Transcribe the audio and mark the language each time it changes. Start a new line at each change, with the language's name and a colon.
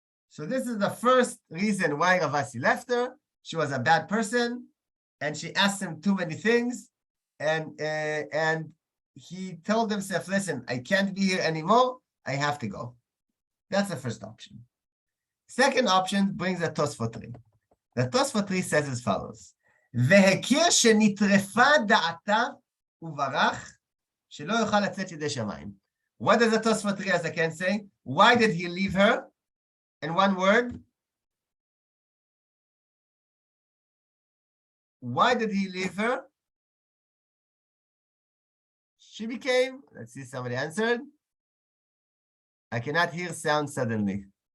English: So this is the first reason why Ravasi left her. She was a bad person, and she asked him too many things, and he told himself, listen, I can't be here anymore. I have to go. That's the first option. Second option brings a Tosfot. The Tosfot says as follows.
Hebrew: והכיר שנטרפה דעתה וברח שלא יוכל לצאת ידי שמיים.
English: What does the Tosfot as I can say? Why did he leave her? In one word. Why did he leave her? She became, let's see, somebody answered. I cannot hear sound suddenly.